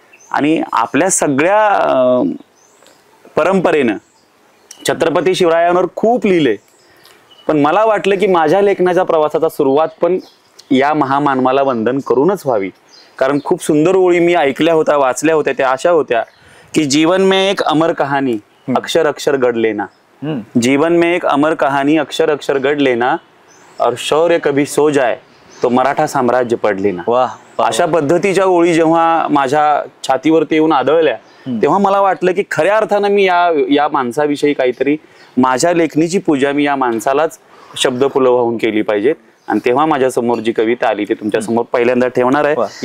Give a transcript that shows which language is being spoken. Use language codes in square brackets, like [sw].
[mr] आणि आपल्या सगळ्या परंपरेनं छत्रपती शिवरायांवर खूप लिहिले. पण मला वाटलं की माझ्या लेखनाच्या प्रवासाचा सुरुवात पण या महामानवाला वंदन करूनच व्हावी. कारण खूप सुंदर ओळी मी ऐकल्या होत्या, वाचल्या होत्या. त्या अशा होत्या की [hi] जीवन में एक अमर कहानी अक्षर अक्षर गढ़ लेना, जीवन में एक अमर कहानी अक्षर अक्षर गढ़ लेना और शौर्य कभी सो जाए तो मराठा साम्राज्य पढ़ लेना. वाह. [mr] अशा पद्धतीच्या ओळी जेव्हा माझ्या छातीवरती येऊन आदळल्या तेव्हा मला वाटलं की खऱ्या अर्थानं मी या माणसाविषयी काहीतरी, माझ्या लेखणीची पूजा मी या माणसालाच शब्द पुलवाहून केली पाहिजेत. आणि तेव्हा माझ्या समोर जी कविता आली ती तुमच्या समोर पहिल्यांदा ठेवणार आहे.